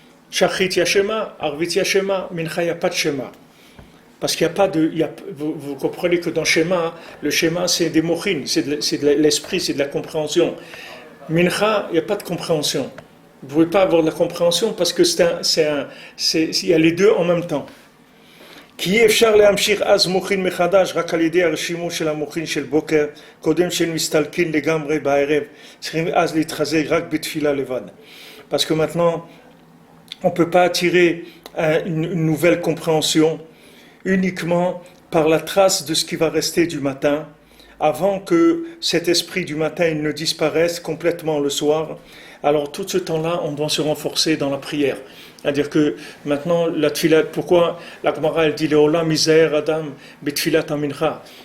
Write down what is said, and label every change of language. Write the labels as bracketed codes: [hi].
[fr] Shachrit Yashema, Arvit Yashema, Mincha, il n'y a pas de Shema. Parce qu'il n'y a pas de. Vous comprenez que dans Shema, le Shema, c'est des mochin, c'est de l'esprit, c'est de la compréhension. Mincha, il n'y a pas de compréhension. Vous ne pouvez pas avoir de la compréhension parce que il y a les deux en même temps. [he] כי אפשר להמשיך אז מוכין מחדש רק על ידי הרשימו של המוכין של בוקר קודם שהם מסתלקים לגמרי בערב צריכים אז להתחזק רק בתפילה לבד. [fr] Parce que maintenant on ne peut pas attirer une nouvelle compréhension uniquement par la trace de ce qui va rester du matin avant que cet esprit du matin il ne disparaisse complètement le soir. Alors tout ce temps-là on doit se renforcer dans la prière. C'est-à-dire que maintenant, la tfilat, pourquoi la Gemara elle dit [he] Leolam misaher adam betfilat amincha.